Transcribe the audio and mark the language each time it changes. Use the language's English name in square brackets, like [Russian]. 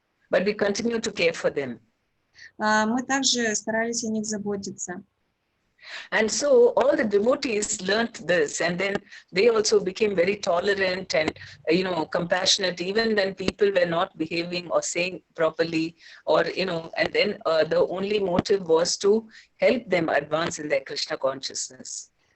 [English] But we continue to care for them. [Russian] Мы также старались о них заботиться. [English] And so all the devotees learnt this, and then they also became very tolerant and, you know, compassionate, even when people were not behaving or saying properly, or, you know, and then the only motive was to help them advance in their Krishna consciousness.